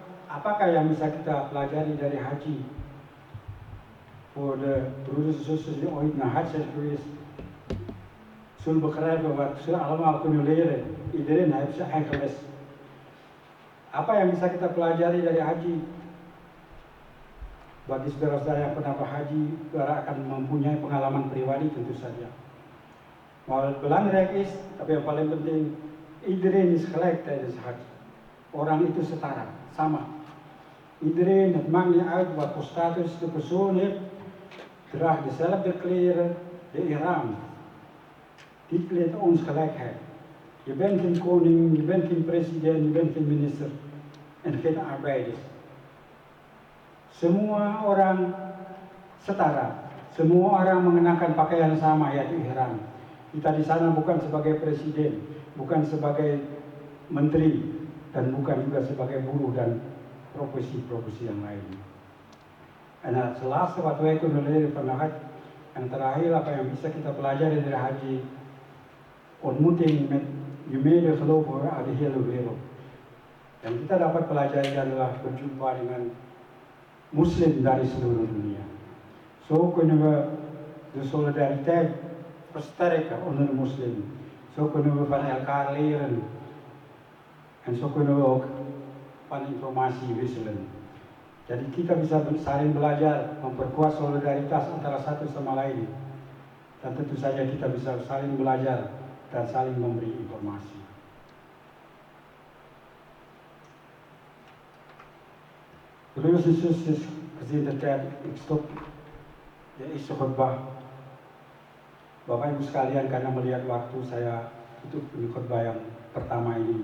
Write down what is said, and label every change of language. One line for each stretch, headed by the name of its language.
Indonesian: Apakah yang bisa kita pelajari dari haji?
Dutch: Voor de broeders en zusters die ooit naar haji zijn geweest, zullen begrijpen wat ze allemaal kunnen leren. Iedereen heeft zijn eigen les.
Indonesian: Apa yang bisa kita pelajari dari haji? Bagi saudara-saudara yang pernah berhaji, saudara akan mempunyai pengalaman pribadi tentu saja.
Dutch: Belangrijk is,
Indonesian: tapi yang paling penting,
Dutch: Iedereen is gelijk tijdens haji.
Indonesian: Orang itu setara, sama.
Dutch: Iedereen, het maakt niet uit wat voor status de persoon heeft, draagt dezelfde kleren, de ihram. Dit leert ons gelijkheid. Je bent geen koning, je bent geen president, je bent geen minister en geen arbeiders.
Indonesian: Semua orang setara. Semua orang mengenakan pakaian sama, yaitu ihram. Kita di sana bukan sebagai presiden, bukan sebagai menteri, dan bukan juga sebagai buruh dan profesi-profesi yang lain.
Dutch: En het laatste wat wij kunnen leren van de haji,
Indonesian: yang terakhir apa yang bisa kita pelajari dari haji,
Dutch: ontmoeting met je medegelovigen uit de hele wereld.
Indonesian: Yang kita dapat pelajari adalah berjumpa dengan muslim dari seluruh dunia.
Dutch: Zo kunnen we de solidariteit versterken onder de moslim. Zo kunnen we van elkaar leren. En zo kunnen we ook van informasi wisselen.
Indonesian: Jadi kita bisa saling belajar, memperkuat solidaritas antara satu sama lain. Dan tentu saja kita bisa saling belajar dan saling memberi informasi.
Dutch: Broeders en zusters, gezien de tijd, ik stop de eerste khutbah.
Indonesian: Bapak Ibu sekalian, karena melihat waktu, saya tutup di khutbah yang pertama ini.